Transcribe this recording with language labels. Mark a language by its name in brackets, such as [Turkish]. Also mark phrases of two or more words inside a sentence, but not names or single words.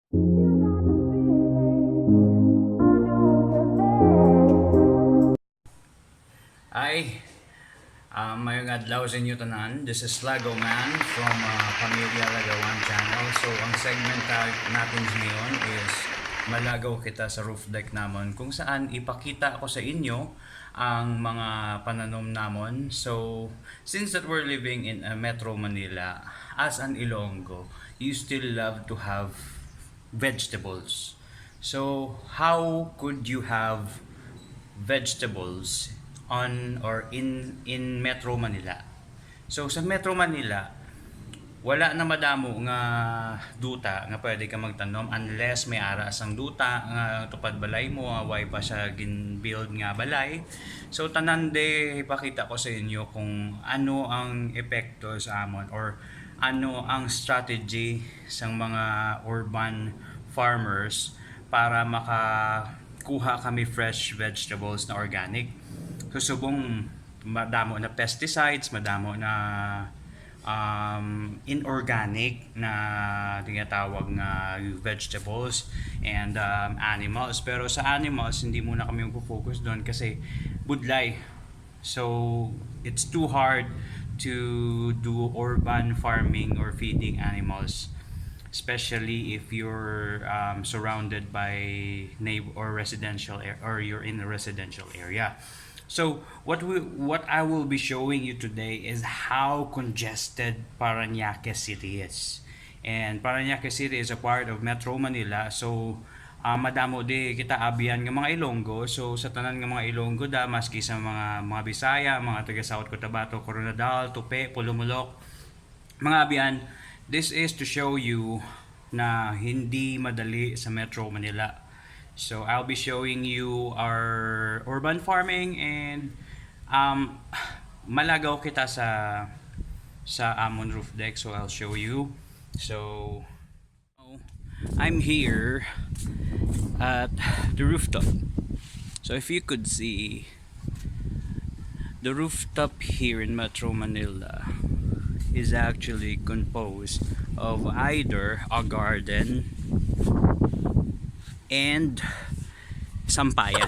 [Hiligaynon] Ay, mayong adlaw sa inyo tanan. [English] This is Lago Man from Pamilya Lagawan Channel. [Hiligaynon] So, [Filipino] ang segment natin ngayon [Hiligaynon] is Malagaw kita sa [English] roof deck [Hiligaynon] namon, [Filipino] kung saan [Hiligaynon] ipakita ko sa inyo ang mga pananom namon. [English] So, since that we're living in Metro Manila, as an Ilonggo, you still love to have vegetables. So, how could you have vegetables on or in Metro Manila? [Hiligaynon] So sa Metro Manila, wala na madamo nga duta nga pwede ka magtanom unless may ara sang duta nga tupad balay mo, way pa siya gin-build nga balay. So tanan de ipakita ko sa inyo kung ano ang epekto sa amon or ano ang strategy sang mga [English] urban farmers [Hiligaynon] para makakuha kami [English] fresh vegetables [Hiligaynon] na organic. So subong madamo na pesticides, madamo na inorganic na [Filipino] tinatawag na [Hiligaynon] vegetables and animals. [Filipino] Pero sa animals, hindi muna kami mag-focus doon kasi budlay. [English] So, it's too hard to do urban farming or feeding animals, especially if you're surrounded by neighbor or residential or you're in a residential area. So what I will be showing you today is how congested Parañaque City is. And Parañaque City is a part of Metro Manila. [Hiligaynon] So madamo di kita abiyan ng mga Ilonggo. So sa tanan ng mga Ilonggo da maski sa mga Bisaya, mga taga South Cotabato, Coronadal, Tupi, Pulumulok, mga abiyan, [English] this is to show you [Filipino] na hindi madali [English] sa Metro Manila. So I'll be showing you our urban farming and [Hiligaynon] malagaw kita sa amon [English] roof deck, so I'll show you. So I'm here at the rooftop. So if you could see the rooftop here in Metro Manila is actually composed of either a garden and sampayan.